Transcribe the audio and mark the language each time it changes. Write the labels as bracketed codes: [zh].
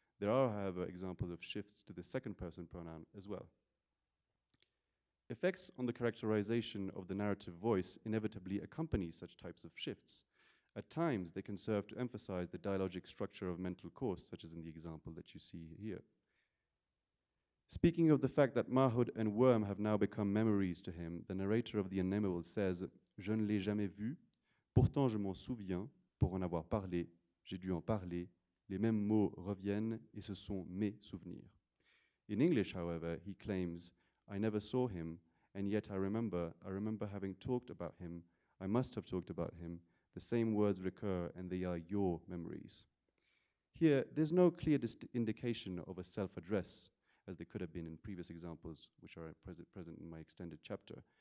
[en] There are, however, examples of shifts to the second person pronoun as well. Effects on the characterization of the narrative voice inevitably accompany such types of shifts. At times, they can serve to emphasize the dialogic structure of mental course, such as in the example that you see here. Speaking of the fact that Mahoud and Worm have now become memories to him, the narrator of The Unnameable says, [fr] "Je ne l'ai jamais vu, pourtant je m'en souviens, pour en avoir parlé, j'ai dû en parler, les mêmes mots reviennent et ce sont mes souvenirs." [en] In English, however, he claims, "I never saw him, and yet I remember having talked about him, I must have talked about him, the same words recur and they are your memories." Here, there's no clear indication of a self-address, as there could have been in previous examples, which are present in my extended chapter.